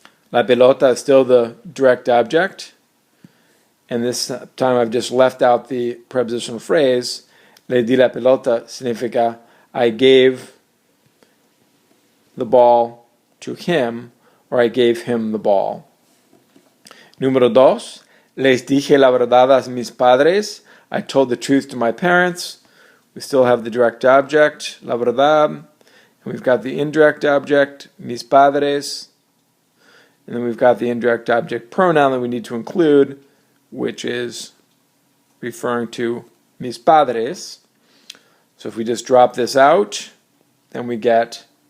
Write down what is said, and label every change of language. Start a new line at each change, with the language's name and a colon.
Spanish: La pelota
English: is still the direct object. And this time I've just left out the prepositional phrase.
Spanish: Le di la pelota significa
English: I gave the ball to him, or I gave him the ball.
Spanish: Número 2, les dije la verdad a mis padres.
English: I told the truth to my parents. We still have the direct object,
Spanish: la verdad.
English: And we've got the indirect object,
Spanish: mis padres.
English: And then we've got the indirect object pronoun that we need to include, which is referring to
Spanish: mis padres.
English: So if we just drop this out, then we get